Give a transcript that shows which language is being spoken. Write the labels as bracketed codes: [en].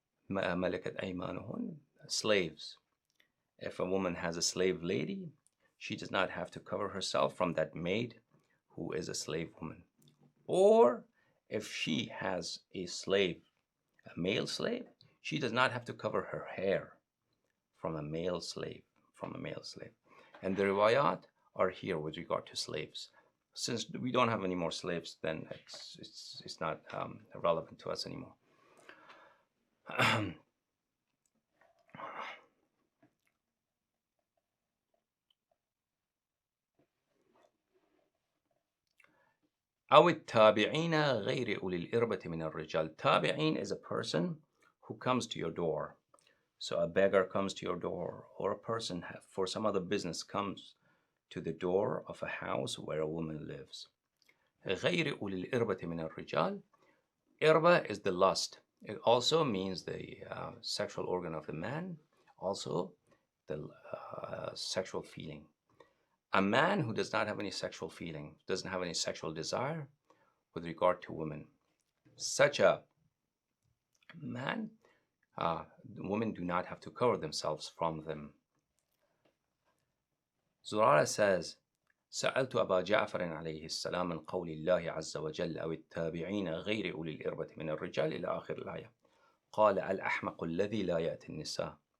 [ar] ملكت أيمانهن, [en] slaves. If a woman has a slave lady, she does not have to cover herself from that maid who is a slave woman. Or if she has a male slave, she does not have to cover her hair from a male slave. And the riwayat are here with regard to slaves. Since we don't have any more slaves, then it's not relevant to us anymore. [ar] أو التابعين غير أولي الإربة من الرجال. [en] Tabi'in is a person who comes to your door. So a beggar comes to your door, or a person for some other business comes to the door of a house where a woman lives. [ar] غير أولي الإربة من الرجال. [en] Irba is the lust. It also means the sexual organ of the man, Also, the sexual feeling. A man who does not have any sexual feeling, doesn't have any sexual desire with regard to women, such a man, women do not have to cover themselves from them. Zurara says, [ar] سألت أبا جعفر عليه السلام من قول الله عز وجل أو التابعين غير أولي الإربة من الرجال إلى آخر الآية قال الأحمق الذي لا يأتي النساء.